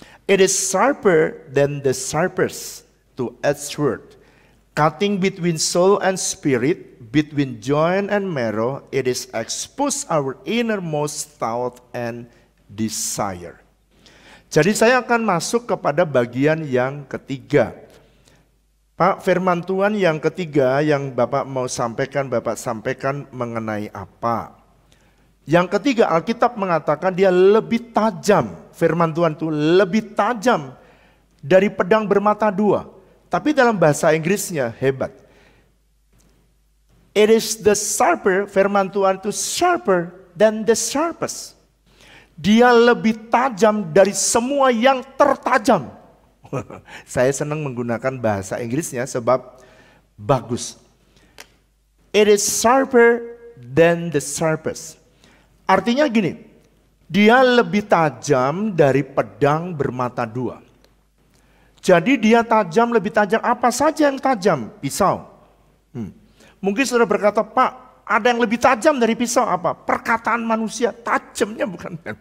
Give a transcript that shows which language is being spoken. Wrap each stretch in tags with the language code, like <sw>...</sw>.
<en>It is sharper than the sharpest two-edged sword, cutting between soul and spirit, between joint and marrow. It is expose our innermost thought and desire.</en> <id>Jadi saya akan masuk kepada bagian yang ketiga. Pak, firman Tuhan yang ketiga yang Bapak mau sampaikan, Bapak sampaikan mengenai apa? Yang ketiga, Alkitab mengatakan dia lebih tajam. Firman Tuhan itu lebih tajam dari pedang bermata dua. Tapi dalam bahasa Inggrisnya hebat.</id> <en>It is the sharper,</en> <id>firman Tuhan itu</id> <en>sharper than the sharpest.</en> <id>Dia lebih tajam dari semua yang tertajam. Saya senang menggunakan bahasa Inggrisnya sebab bagus.</id> <en>It is sharper than the sharpest.</en> <id>Artinya gini, dia lebih tajam dari pedang bermata dua. Jadi dia tajam, lebih tajam. Apa saja yang tajam? Pisau. Mungkin saudara berkata, Pak, Ada yang lebih tajam dari pisau apa? Perkataan manusia, tajamnya bukan.</id>